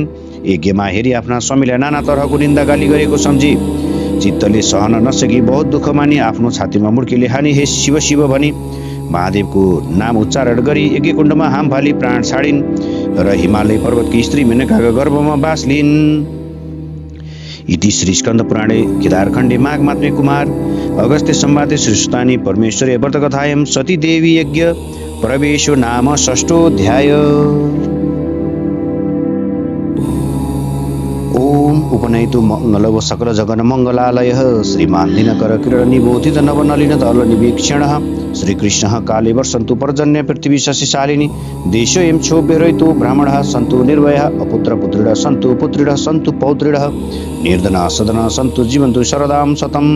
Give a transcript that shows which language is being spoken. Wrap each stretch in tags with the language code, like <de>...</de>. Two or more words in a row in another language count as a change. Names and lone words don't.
<ne>यज्ञमा हेरी आफ्ना स्वामीलाई नाना तरहको निन्दा गाली गरेको सम्झी चित्तले सहन नसकी बहुत दुःख मानी आफ्नो छातीमा मुड्कीले हानी हे शिव शिव भनी महादेवको नाम उच्चारण गरी यज्ञकुण्डमा हाम फाली प्राण छाडिन् र हिमालय पर्वतकी स्त्री मेनकाका गर्भमा बास लिइन्।</ne> <sa>इति श्री स्कन्द पुराणे केदारखण्डे माघ मात्मे कुमार अगस्त्य संवादे श्रीसुतानि परमेश्वरे व्रतकथायां सती देवी यज्ञ प्रवेशो नाम षष्ठोऽध्याय। ओम उपनयतु मंगलव सकल जगन मंगलालयः श्रीमान दिनकर किरण निबोधित नवनलिन दल निवीक्षणः श्रीकृष्णः काले वर्षन्तु पर्जन्य पृथ्वी शशिशालिनी देशोऽयं क्षोभ्यरहितो ब्राह्मणः सन्तु निर्भयः अपुत्र पुत्रिणः सन्तु पुत्रिणः सन्तु पौत्रिणः निर्धनः सदनः सन्तु जीवन्तु शरदां शतम्।</sa>